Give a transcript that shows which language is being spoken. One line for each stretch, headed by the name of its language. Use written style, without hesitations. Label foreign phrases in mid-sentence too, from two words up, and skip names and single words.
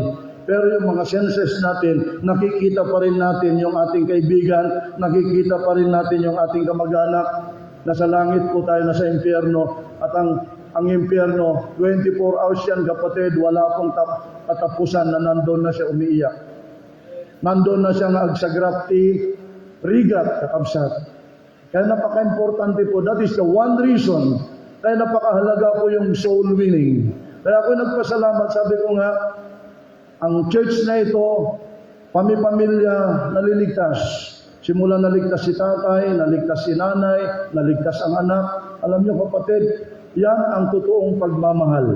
Filipino: Pero yung mga senses natin, nakikita pa rin natin yung ating kaibigan, nakikita pa rin natin yung ating kamag-anak. Nasa langit po tayo, nasa impyerno. At ang impyerno, 24 hours yan, kapatid, wala pong katapusan na nandun na siya umiiyak. Nandun na siya
Iloko: agsagrapti, rigat, kakabsat.
Filipino: Kaya napaka-importante po,
English: that is the one reason,
Filipino: kaya napakahalaga po yung
English: soul winning.
Filipino: Kaya ako nagpasalamat, sabi ko nga, ang church na ito, pamilya naliligtas. Simula naligtas si tatay, naligtas si nanay, naligtas ang anak. Alam niyo kapatid, yan ang totoong pagmamahal.